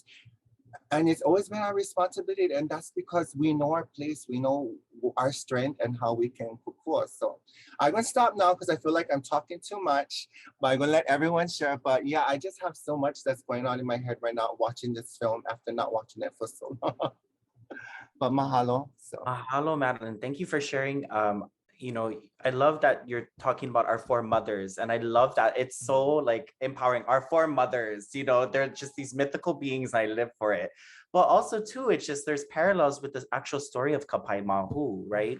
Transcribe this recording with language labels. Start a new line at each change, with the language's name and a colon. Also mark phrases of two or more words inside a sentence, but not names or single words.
English: And it's always been our responsibility. And that's because we know our place, we know our strength and how we can kukua. So I'm gonna stop now because I feel like I'm talking too much, but I'm gonna let everyone share. But yeah, I just have so much that's going on in my head right now watching this film after not watching it for so long. But mahalo. So. Mahalo, Maddalyn. Thank you for sharing. You know, I love that you're talking about our four mothers, and I love that it's so like empowering. Our four mothers, you know, they're just these mythical beings. I live for it. But also too, it's just there's parallels with the actual story of Kapai Mahu, right?